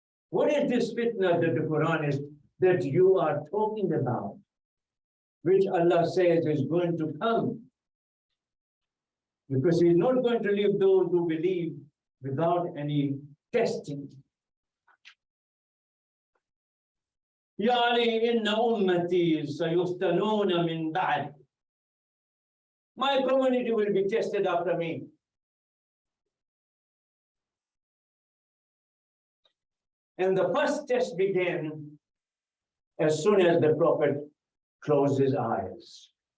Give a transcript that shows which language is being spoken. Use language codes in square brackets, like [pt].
[en] What is this fitna that the Quran is that you are talking about, which Allah says is going to come? Because he's not going to leave those who believe without any testing. [ar] يعني إن أمتي سيفتنون من بعد. [en] My community will be tested after me. And the first test began as soon as the Prophet closed his eyes.